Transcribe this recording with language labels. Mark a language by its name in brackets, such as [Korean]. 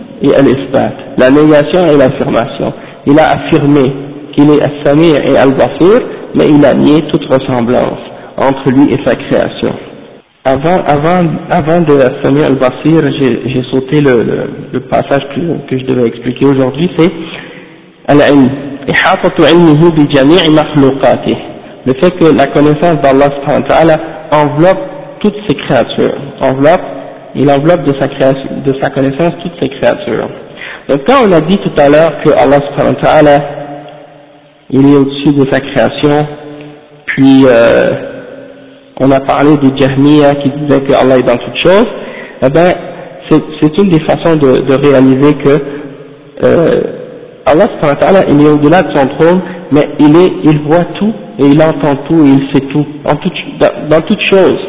[French] et al-isbat, la négation et l'affirmation. Il a affirmé qu'il est al-Samir et al-Basir, mais il a nié toute ressemblance entre lui et sa création. Avant de al-Samir et al-Basir, j'ai sauté le passage que je devais expliquer aujourd'hui, c'est al-ilm. [Arabic] إحاطة علمه بجميع مخلوقاته. [French] Le fait que la connaissance d'Allah سبحانه وتعالى enveloppe toutes ses créatures. Il enveloppe de sa connaissance toutes ses créatures. Donc quand on a dit tout à l'heure que Allah سبحانه وتعالى il est au-dessus de sa création, puis on a parlé des Jahmiya qui disaient que Allah est dans toutes choses, eh ben c'est une des façons de réaliser que Allah subhanahu wa ta'ala, il est au-delà de son trône, mais il voit tout, et il entend tout, et il sait tout, dans toute chose.